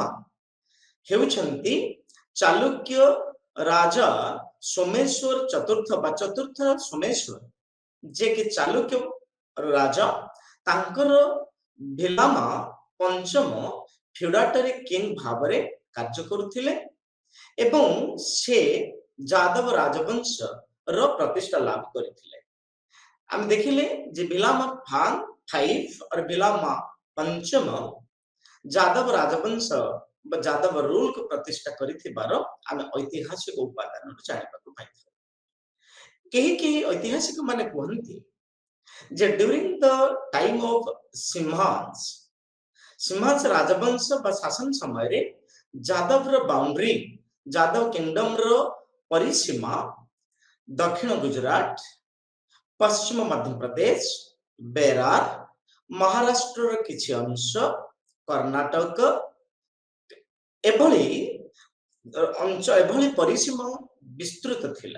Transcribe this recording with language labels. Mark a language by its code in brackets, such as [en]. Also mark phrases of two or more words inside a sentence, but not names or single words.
[or] ହେଉଛନ୍ତି ଚାଲୁକ୍ୟ ରାଜା ସୋମେଶ୍ୱର ଚତୁର୍ଥ ବା ଚତୁର୍ଥ ସୋମେଶ୍ୱର, ଯେ କି ଚାଲୁକ୍ୟ ରାଜା ତାଙ୍କର ଭିଲାମା ପଞ୍ଚମ [en] feudatory king [or] ଭାବରେ କାର୍ଯ୍ୟ କରୁଥିଲେ ଏବଂ ସେ ଯାଦବ ରାଜବଂଶର ପ୍ରତିଷ୍ଠା ଲାଭ କରିଥିଲେ। ଆମେ ଦେଖିଲେ ଯେ ଭିଲାମା फाइव और ଭିଲାମା ପଞ୍ଚମ ଯାଦବ ରାଜବଂଶ ବା ଯାଦବ ରୁଲକୁ ପ୍ରତିଷ୍ଠା କରିଥିବାର ଆମେ ଐତିହାସିକ ଉପାଦାନରୁ ଜାଣିବାକୁ ପାଇଥାଉ। କେହି କେହି ଐତିହାସିକ ମାନେ କୁହନ୍ତି ଯେ [en] during the time of [or] सिम्हांस राजवंश ବା ଶାସନ ସମୟରେ ଯାଦବର ବାଉଣ୍ଡରୀ ଯାଦବ କିଙ୍ଗଡମର ପରିସୀମା ଦକ୍ଷିଣ ଗୁଜରାଟ, ପଶ୍ଚିମ ମଧ୍ୟପ୍ରଦେଶ, ବେରାର, ମହାରାଷ୍ଟ୍ରର କିଛି ଅଂଶ, କର୍ଣ୍ଣାଟକ ଏଭଳି ପରିସୀମା ବିସ୍ତୃତ ଥିଲା।